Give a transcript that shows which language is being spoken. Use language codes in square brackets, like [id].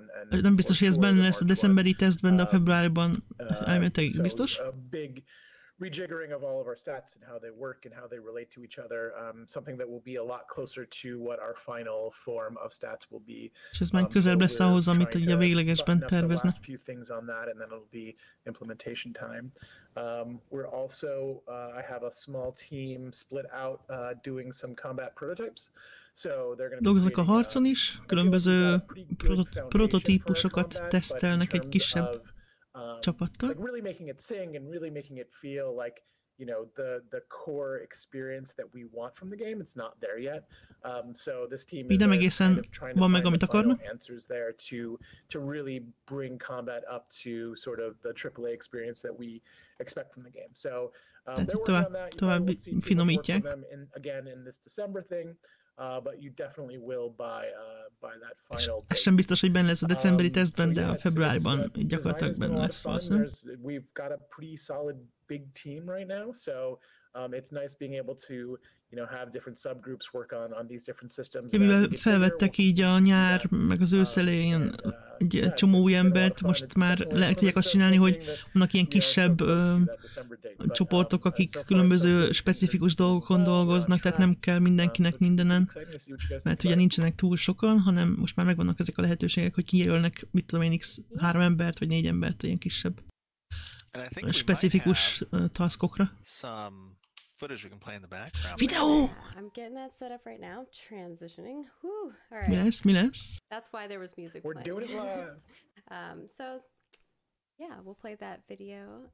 [hu] Nem biztos, hogy ez benne lesz a decemberi tesztben, de a februárban elméletileg biztos. [en] Rejiggering of all of our stats and how they work and how they relate to each other, something that will be a lot closer to what our final form of stats will be. [hu] És ez majd közelebb lesz ahhoz, amit ugye a véglegesben terveznek. [en] Few things on that, and then it'll be implementation time. We're also, I have a small team split out doing some combat prototypes. So they're going to [hu] dolgoznak a harcon is, különböző prototípusokat tesztelnek egy kisebb csapattal. [en] Like really making it sing and really making it feel like, you know, the core experience that we want from the game. It's not there yet. So this team is [hu] nem egészen van meg, amit akarnak. [en] Answers there to really bring combat up to sort of the AAA experience that we expect from the game. So they're working on that. [hu] Tovább finomítják. [en] Again in this December thing. But you definitely will by that final. [hu] Ez sem biztos, hogy benne lesz a decemberi tesztben, de a februárban gyakorlatilag benne lesz valószínűleg. [en] We've got a pretty solid big team right now, so it's nice being able to, you know, have different subgroups work on these different systems. [hu] Mivel felvettek így a nyár, meg az ősz elején egy csomó új embert, most már le tudják azt csinálni, hogy vannak ilyen kisebb csoportok, akik különböző specifikus dolgokon dolgoznak, tehát nem kell mindenkinek mindenen, mert ugye nincsenek túl sokan, hanem most már megvannak ezek a lehetőségek, hogy kijelölnek, mit tudom én, 3 embert, vagy 4 embert ilyen kisebb specifikus taskokra. [en] footage we can play in the background. [hu] Videó! [en] I'm getting that set up right now. Transitioning. Whew. All [hu] Mi [en] right. [hu] lesz, mi lesz? [en] That's why there was music We're playing. doing it live. So yeah, we'll play that video